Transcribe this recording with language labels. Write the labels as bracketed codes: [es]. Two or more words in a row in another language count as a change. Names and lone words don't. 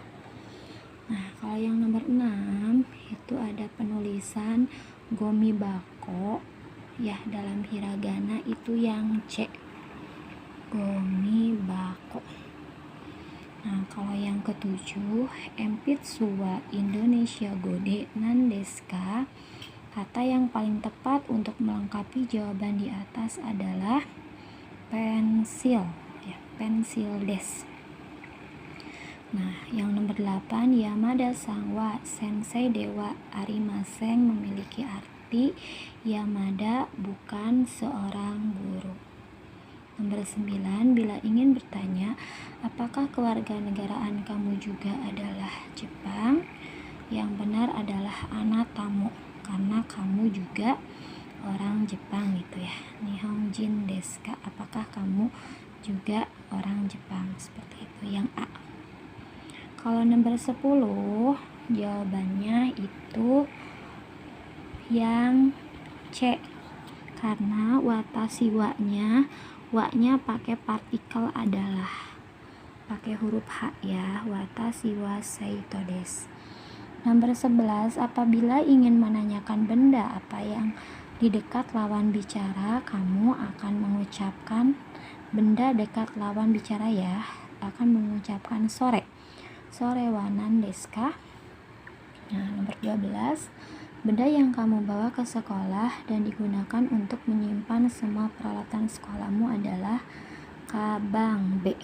[id] Nah, kalau yang nomor 6 itu ada penulisan gomibako ya, dalam hiragana itu yang C, gomibako. Nah, kalau yang ke-7, [ja] 鉛筆はインドネシア語で何ですか, [id] kata yang paling tepat untuk melengkapi jawaban di atas adalah pensil ya, pensil desu. Nah, yang nomor 8, [ja] 山田さんは先生ではありません, [id] memiliki arti Yamada bukan seorang guru. Nomor 9, bila ingin bertanya apakah kewarganegaraan kamu juga adalah Jepang, yang benar adalah anatamu, karena kamu juga orang Jepang gitu ya. [ja] 日本人ですか, [id] apakah kamu juga orang Jepang, seperti itu, yang A. Kalau nomor 10, jawabannya itu yang C, karena [ja] 私は- [id] nya pakai partikel adalah, pakai huruf H ya, [ja] 私は斎藤です. [id] Nomor 11, apabila ingin menanyakan benda apa yang di dekat lawan bicara, kamu akan mengucapkan benda dekat lawan bicara ya, akan mengucapkan sore. [ja] それは何ですか? [id] Nah, nomor 12, benda yang kamu bawa ke sekolah dan digunakan untuk menyimpan semua peralatan sekolahmu adalah kabang B.